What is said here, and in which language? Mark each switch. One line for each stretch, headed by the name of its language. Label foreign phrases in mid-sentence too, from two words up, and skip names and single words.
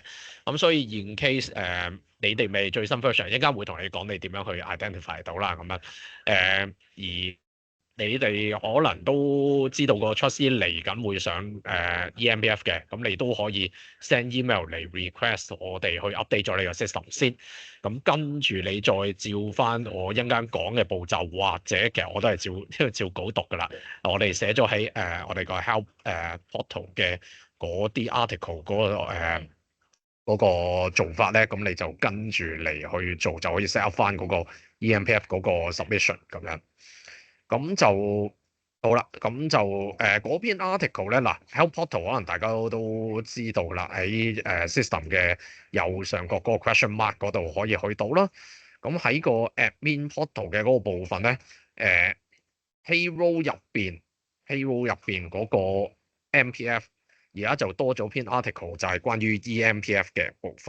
Cantonese: 咁所以
English: in case
Cantonese: 你哋未最新 version，一陣間會同你講你點樣去 identify 到啦，咁樣而你哋可能都知道個 trustee 嚟緊會上EMPF 嘅，咁你都可以
English: send email
Cantonese: 嚟 request 我哋去 update 咗你個 system 先。咁跟住你再照翻我一陣間講嘅步驟，或者其實我都係照稿讀㗎啦。我哋寫咗喺我哋個
English: help portal
Cantonese: 嘅嗰啲 article 嗰個做法咧，咁你就跟住嚟去做就可以
English: set up
Cantonese: 翻嗰個 EMPF 嗰個 submission 咁樣。咁就好啦，咁就嗰篇 article 咧，嗱
English: help portal
Cantonese: 可能大家都知道啦，喺system 嘅右上角嗰個
English: question mark
Cantonese: 嗰度可以去到啦。咁喺個
English: admin portal
Cantonese: 嘅嗰個部分咧，payroll 入邊嗰個 MPF 而家就多咗篇 article，就係關於 EMPF 嘅部分。